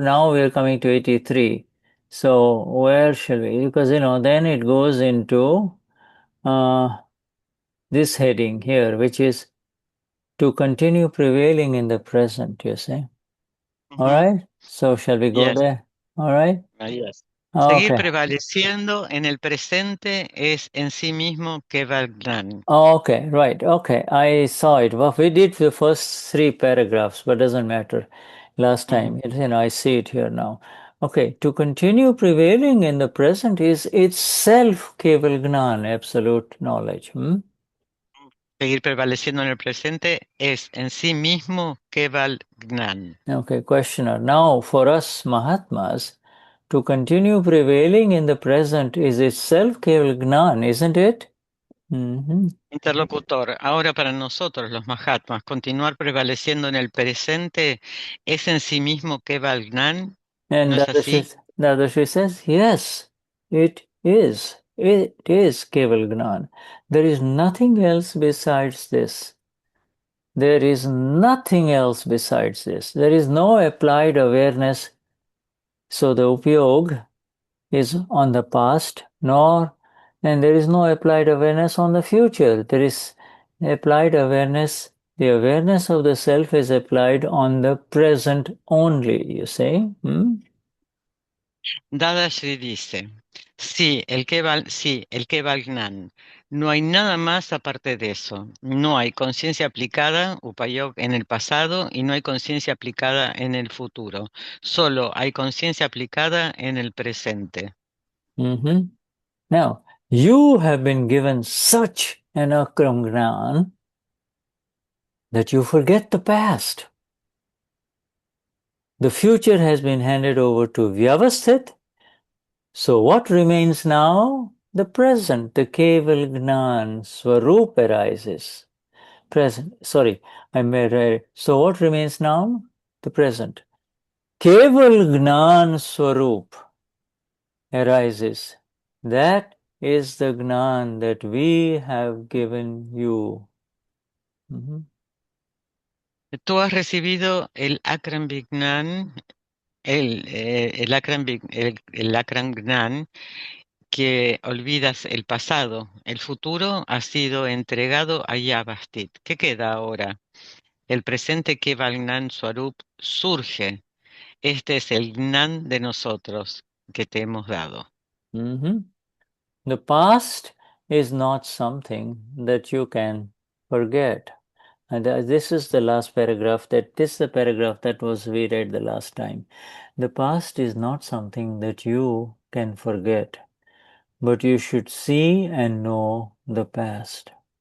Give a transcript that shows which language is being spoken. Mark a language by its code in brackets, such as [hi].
[en] Now we're coming to 83. So where shall we? Because then it goes into this heading here, which is to continue prevailing in the present, you see. All right. So shall we go Yes. there? All right. Yes. [es] Seguir [en] Okay. [es] prevaleciendo en el presente es en sí mismo Kevalgnan. [en] Okay, right. Okay, I saw it. Well, we did the first 3 paragraphs, but doesn't matter. Last time, I see it here now. Okay, to continue prevailing in the present is itself Keval Gnan, absolute knowledge. [es] Seguir prevaleciendo en el presente es en sí mismo Kevalgnan. [en] Okay, questioner. Now, for us Mahatmas, to continue prevailing in the present is itself Keval Gnan, isn't it? [es] Interlocutor, ahora para nosotros los Mahatmas, continuar prevaleciendo en el presente es en sí mismo Kevalgnan. [en] And [es] ¿No es así? [en] Dadashri says, yes, it is. It is Keval Gnan. There is nothing else besides this. There is nothing else besides this. There is no applied awareness. So the upyog is on the past, and there is no applied awareness on the future. There is applied awareness. The awareness of the self is applied on the present only, you see. [es] Dadashri dice, sí, el Kevalgnan. No hay nada más aparte de eso. No hay conciencia aplicada, upayog, en el pasado y no hay conciencia aplicada en el futuro. Solo hay conciencia aplicada en el presente. [en] Now, you have been given such an Akram Vignan that you forget the past. The future has been handed over to Vyavasthit. So what remains now? The present, the Keval Gnan, Swaroop arises. Present, sorry, I made So what remains now? The present. Keval Gnan Swaroop arises. That is the Gnan that we have given you. [es] Tú has recibido el Akram Vignan, el Akram Gnan, que olvidas el pasado. El futuro ha sido entregado a Yavastit. ¿Qué queda ahora? El presente que Gnan Swarup surge. Este es el Gnan de nosotros que te hemos dado. [en] The past is not something that you can forget. And this is the last paragraph this is the paragraph that we read the last time. The past is not something that you can forget, but you should see and know the past.